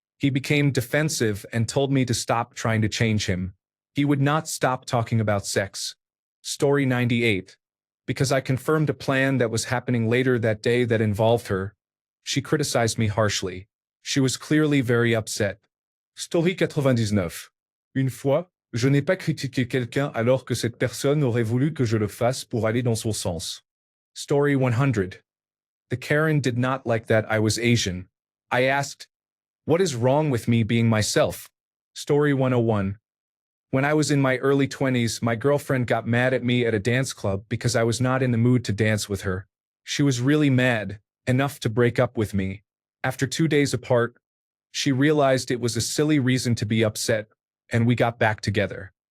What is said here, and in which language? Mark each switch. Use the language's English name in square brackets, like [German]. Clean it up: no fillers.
[English] He became defensive and told me to stop trying to change him. He would not stop talking about sex. Story 98. Because I confirmed a plan that was happening later that day that involved her, she criticized me harshly. She was clearly very upset. Story 99. [French] Une fois, je n'ai pas critiqué quelqu'un alors que cette personne aurait voulu que je le fasse pour aller dans son sens. [English] Story 100. The Karen did not like that I was Asian. I asked, what is wrong with me being myself? Story 101. When I was in my early 20s, my girlfriend got mad at me at a dance club because I was not in the mood to dance with her. She was really mad, enough to break up with me. After 2 days apart, she realized it was a silly reason to be upset, and we got back together.